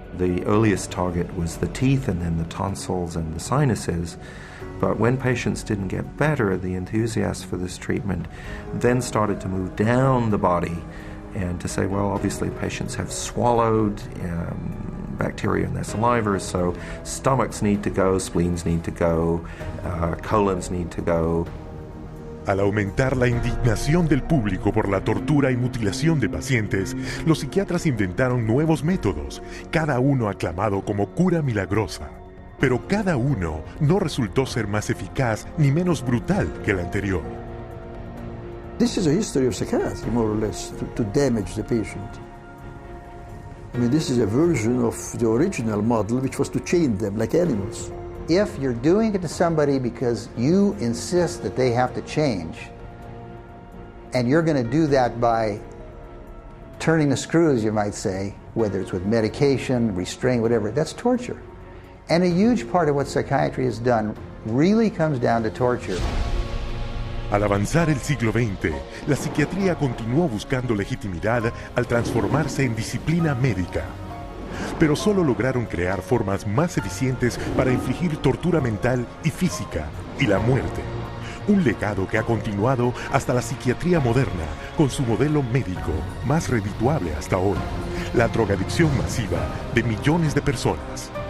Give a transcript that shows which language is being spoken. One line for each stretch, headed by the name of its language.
English: The earliest target was the teeth and then the tonsils and the sinuses. But when patients didn't get better, the enthusiasts for this treatment then started to move down the body and to say, well, obviously patients have swallowed bacteria in their saliva, so stomachs need to go, spleens need to go, colons need to go.
Spanish: Al aumentar la indignación del público por la tortura y mutilación de pacientes, los psiquiatras inventaron nuevos métodos, cada uno aclamado como cura milagrosa. Pero cada uno no resultó ser más eficaz ni menos brutal que el anterior.
English: This is a history of psychiatry, more or less, to damage the patient. I mean, this is a version of the original model, which was to chain them like animals. If you're doing it to somebody because you insist that they have to change, and you're going to do that by turning the screws, you might say, whether it's with medication, restraint, whatever, that's torture. And a huge part of what psychiatry has done really comes down to torture.
Spanish: Al avanzar el siglo XX, la psiquiatría continuó buscando legitimidad al transformarse en disciplina médica. Pero solo lograron crear formas más eficientes para infligir tortura mental y física y la muerte. Un legado que ha continuado hasta la psiquiatría moderna con su modelo médico más redituable hasta hoy, la drogadicción masiva de millones de personas.